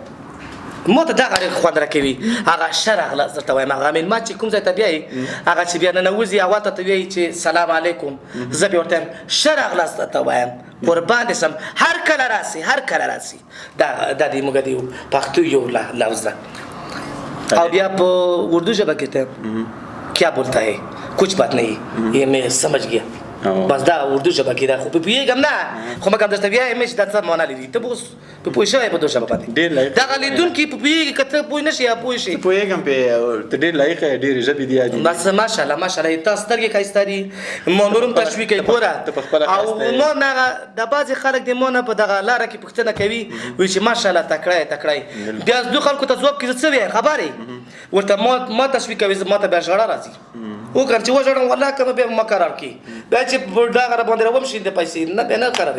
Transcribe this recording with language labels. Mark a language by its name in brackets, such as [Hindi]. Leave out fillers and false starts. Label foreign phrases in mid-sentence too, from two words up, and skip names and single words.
[Pashto] ما ته دغه ډېر خوند راکوي هغه ښه راغلاست درته وایم هغه مېلمه چې کوم ځای ته بیایي هغه چې بیا ننوځي اول ته وایي چې سلام علیکم زه بیا ورته وایم ښه راغلاست درته وایم قربان دې سم هر کله راسي دا د موږ د پښتو یو لفظ ده او بیا په اردو ژبه کې ته [Urdu] کیا بولتا ہے کچھ بات نہیں یہ میں سمجھ گیا [Pashto] بس دا اردو ژبه کې ده خو په پوهېږم نه خو مګم درته وایم چې دا څه معنا لري ته به اوس په پوه شوی په دو ژبه باندې دغه لیدونکي په پوهېږي که ته پوه نه شي یا پوه شي پوهېږم پې ته ډېر لایق یې ډېرې ژبې دي یادې بس ماشاءالله تا سترګې ښایسته دي ما نور هم تشویق کوي ګوره او ما نه د بعضې خلک د ما نه په دغه لاره کې پوښتنه کوي وایي چې ماشاءالله تکړه یې بیا دو خلکو ته ځواب کې زه څه وایم خبر یې ورته ما تشویق کوي ما ته بیا ژړا راځي وکړم چې وژړم والله که بیا ما قرار کړي بیا چې دغه راباندې راوم شي د پیسې نه بیا نه قرار